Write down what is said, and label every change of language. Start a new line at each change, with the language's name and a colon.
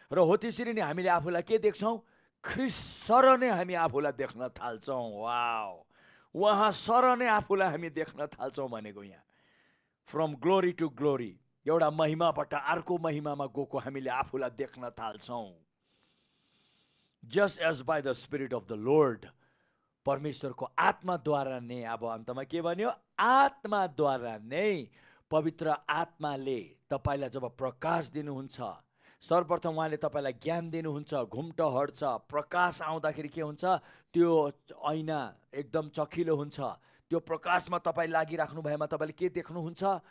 Nepali: र हो त्यसरी नै हामीले आफूलाई के देख्छौँ? ख्रिस्ट सर नै हामी आफूलाई देख्न थाल्छौँ। वाउ, उहाँ सर नै आफूलाई हामी देख्न थाल्छौँ भनेको यहाँ।
English: from glory to glory,
Nepali: एउटा महिमाबाट अर्को महिमामा गएको हामीले आफूलाई देख्न थाल्छौँ।
English: just as by the spirit of the Lord,
Nepali: परमेश्वरको आत्माद्वारा नै। अब अन्तमा के भन्यो? आत्माद्वारा नै, पवित्र आत्माले तपाईँलाई जब प्रकाश दिनुहुन्छ, सर्वप्रथम उहाँले तपाईँलाई ज्ञान दिनुहुन्छ, घुम्टो हट्छ, प्रकाश आउँदाखेरि के हुन्छ? त्यो ऐना एकदम चखिलो हुन्छ। त्यो प्रकाशमा तपाईँ लागिराख्नु भएमा तपाईँले के देख्नुहुन्छ?